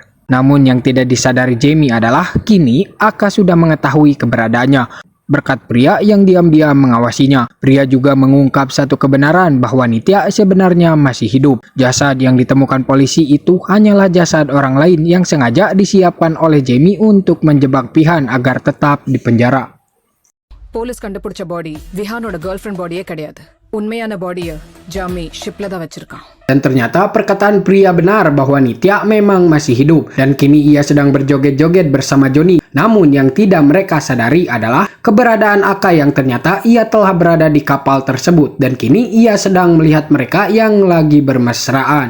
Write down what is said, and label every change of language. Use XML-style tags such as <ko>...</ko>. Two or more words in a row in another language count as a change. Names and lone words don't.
<id>Namun yang tidak disadari Jamie adalah kini Aka sudah mengetahui keberadaannya berkat pria yang diam-diam mengawasinya. Pria juga mengungkap satu kebenaran bahwa Nitya sebenarnya masih hidup. Jasad yang ditemukan polisi itu hanyalah jasad orang lain yang sengaja disiapkan oleh Jamie untuk menjebak Pihan agar tetap di penjara.</id> <ta>போலீஸ் கண்டுபிடிச்ச பாடி விஹானோட</ta> <en>girl friend</en> <ta>பாடியே கிடையாது. உண்மையான பாடியை ஜாமி ஷிப்ல தான் வச்சிருக்கான்.</ta> <id>Dan ternyata perkataan pria benar bahwa Nitya memang masih hidup dan kini ia sedang berjoget-joget bersama Johnny. Namun yang tidak mereka sadari adalah keberadaan Aka yang ternyata ia telah berada di kapal tersebut dan kini ia sedang melihat mereka yang lagi bermesraan.</id>